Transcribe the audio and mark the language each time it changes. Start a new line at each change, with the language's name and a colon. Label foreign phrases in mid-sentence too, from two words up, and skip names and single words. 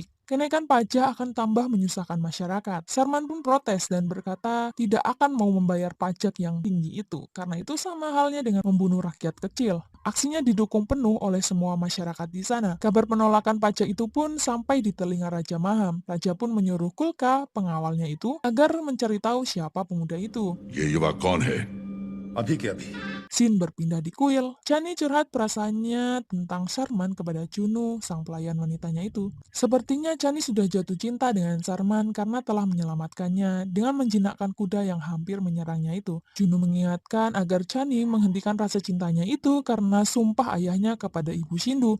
Indonesian: Kenaikan pajak akan tambah menyusahkan masyarakat. Sarman pun protes dan berkata tidak akan mau membayar pajak yang tinggi itu, karena itu sama halnya dengan membunuh rakyat kecil. Aksinya didukung penuh oleh semua masyarakat di sana. Kabar penolakan pajak itu pun sampai di telinga Raja Maham. Raja pun menyuruh Kulka, pengawalnya itu, agar mencari tahu siapa pemuda itu.
Hindi: ये युवा कौन है? अभी के अभी
Indonesian: Scene berpindah di kuil. Chani curhat perasaannya tentang Sarman kepada Juno, sang pelayan wanitanya itu. Sepertinya Chani sudah jatuh cinta dengan Sarman karena telah menyelamatkannya dengan menjinakkan kuda yang hampir menyerangnya itu. Juno mengingatkan agar Chani menghentikan rasa cintanya itu karena sumpah ayahnya kepada Ibu Sindu.